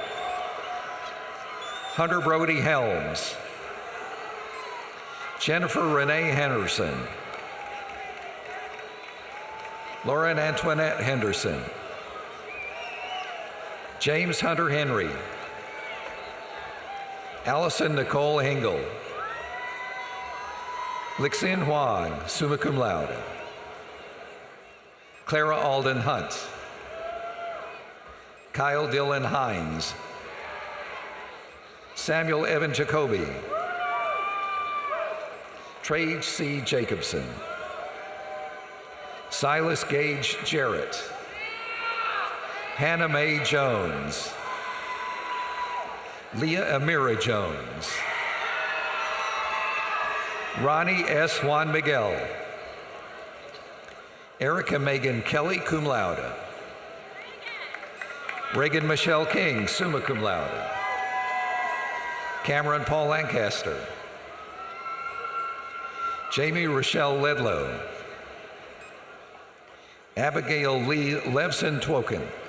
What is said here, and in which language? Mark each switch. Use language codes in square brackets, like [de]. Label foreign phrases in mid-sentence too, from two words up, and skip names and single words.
[en] Hunter Brody Helms. Jennifer Renee Henderson. Lauren Antoinette Henderson. James Hunter Henry. Allison Nicole Hingle. [la] Lixin Huang, summa cum laude. [en] Clara Alden Hunt. Kyle Dillon Hines. Samuel Evan Jacoby. Trade C. Jacobson. Silas Gage Jarrett. Hannah Mae Jones. Leah Amira Jones. Ronnie S. Juan Miguel. Erica Megan Kelly, [la] cum laude. [en] Reagan Michelle King, [la] summa cum laude. [en] Cameron Paul Lancaster. Jamie Rochelle Ledlow. Abigail Lee Levson Twoken.